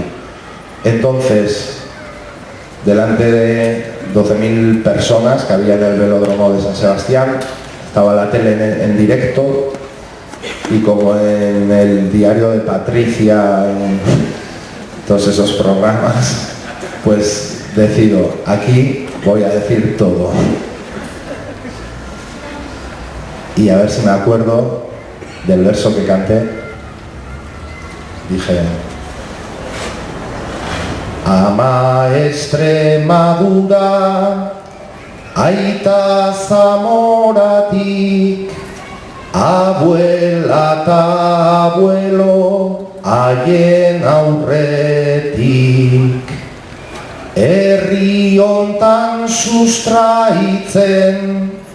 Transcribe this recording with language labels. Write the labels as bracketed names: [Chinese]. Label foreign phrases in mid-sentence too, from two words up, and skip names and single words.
[Spanish] Entonces, delante de 12.000 personas que había en el velódromo de San Sebastián, estaba la tele en directo, y como en el diario de Patricia, en todos esos programas, pues decido, aquí voy a decir todo. Y a ver si me acuerdo del verso que canté. Dije: ama Extremadura, [Basque] aita Zamoratik, abuela eta abuelo haien aurretik, herri hontan sustraitzen